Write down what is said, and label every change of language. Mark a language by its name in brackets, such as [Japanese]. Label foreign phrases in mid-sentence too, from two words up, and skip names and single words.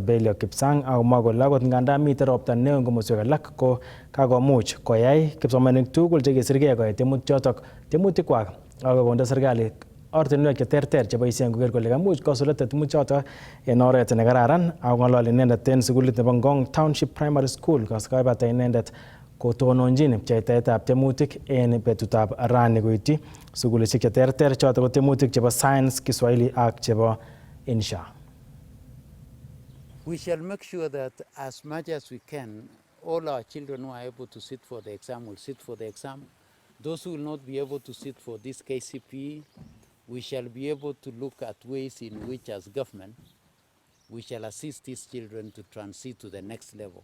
[Kalenjin] Belio Kipsang akomwa kole akot ngandan miten ropta neo en komoswek alak ko kakomuch koyai kipsomaninik tugul chekisirgei koyai tiemutikwak ak konde serikali ortinwek cheterter cheboisien koker kole kamuch kosulda tiemutik chotok en oret nekararan. Ak ng'ololi inendet en sukulit nebo Ngong Township Primary School koskaibata inendet kotononjin pcheitaetab tiemutik en betutab rani koityi sukulisiek cheterter chotok ko tiemutik chebo Science, Kiswahili ak chebo Insha. [English] We shall make sure that as much as we can, all our children who are able to sit for the exam will sit for the exam. Those who will not be able to sit for this KCPE, we shall be able to look at ways in which as government, we shall assist these children to transit to the next level.